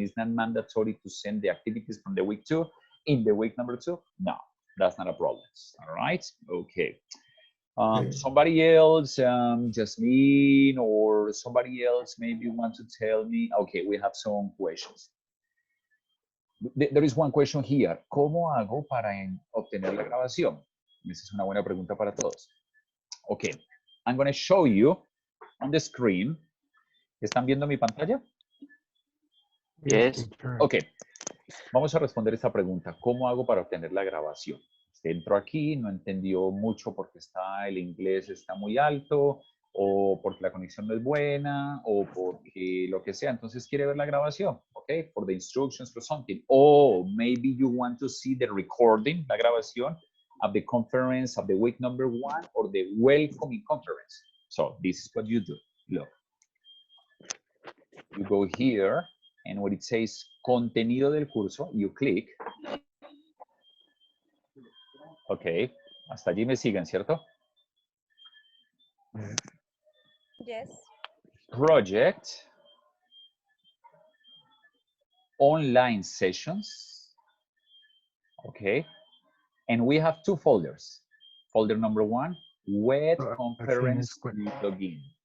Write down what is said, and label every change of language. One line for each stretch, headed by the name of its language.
English: It's not mandatory to send the activities from the week 2 in the week number 2. No, that's not a problem. All right. Okay. Somebody else, Jasmine, or somebody else maybe want to tell me. Okay, we have some questions. There is one question here.
Spanish: ¿Cómo hago para obtener la grabación? Esa es una buena pregunta para todos.
English: Okay, I'm going to show you on the screen.
Spanish: ¿Están viendo mi pantalla?
English: Yes.
Spanish: Okay, vamos a responder esta pregunta. ¿Cómo hago para obtener la grabación? Entro aquí, no entendió mucho porque el inglés está muy alto, o porque la conexión no es buena, o porque lo que sea. Entonces quiere ver la grabación, okay?
English: For the instructions or something. Or maybe you want to see the recording, la grabación of the conference of the week number 1 or the welcoming conference. So this is what you do. Look. You go here, and when it says contenido del curso, you click.
Spanish: Ok, hasta allí me siguen, ¿cierto?
English: Yes. Project, online sessions, okay, and we have 2 folders. Folder number 1, web conference login.